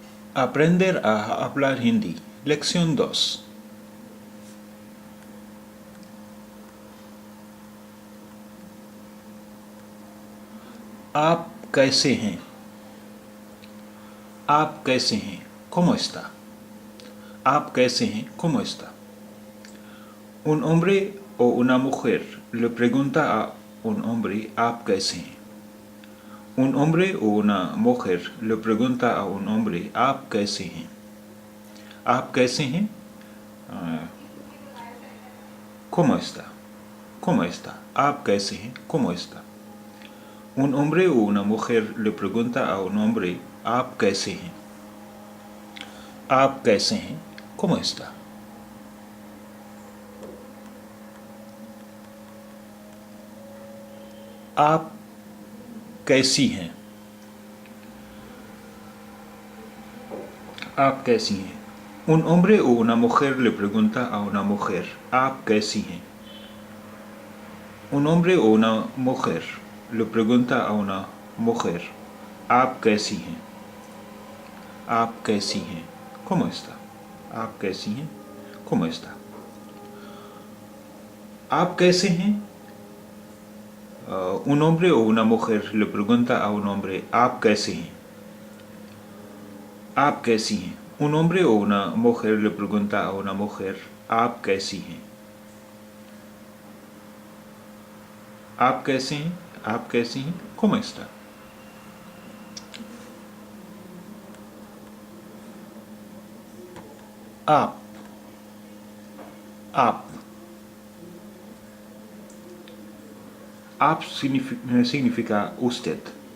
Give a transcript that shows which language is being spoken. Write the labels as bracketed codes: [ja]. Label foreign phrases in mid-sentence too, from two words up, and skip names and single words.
[es] Aprender a hablar hindi. Lección 2. [hi] आप कैसे हैं? आप कैसे हैं? [es] ¿Cómo está? [hi] आप कैसे हैं? [es] ¿Cómo está? Un hombre o una mujer le pregunta a un hombre [hi] आप कैसे हैं? [es] Un hombre o una mujer le pregunta a un hombre [hi] आप कैसे हैं? आप कैसे हैं? [es] ¿Cómo está? ¿Cómo está? [hi] आप कैसे हैं? [es] ¿Cómo está? Un hombre o una mujer le pregunta a un hombre [hi] आप कैसे हैं? आप कैसे हैं? [es] ¿Cómo está? [hi] आप कैसी हैं? आप कैसी हैं? [es] Un hombre o una mujer le pregunta a una mujer [hi] आप कैसी हैं? [es] Un hombre o una mujer le pregunta a una mujer [hi] आप कैसी हैं? आप कैसी हैं? [es] ¿Cómo está? [hi] आप कैसी हैं? [es] ¿Cómo está? [hi] आप कैसे हैं? [es] Un hombre o una mujer le pregunta a un hombre [hi] आप कैसे हैं? आप कैसी हैं? [es] Un hombre o una mujer le pregunta a una mujer [hi] आप कैसी हैं? आप कैसे हैं? आप कैसी हैं? [es] ¿Cómo está? [hi] आप आप आप [es] significa usted.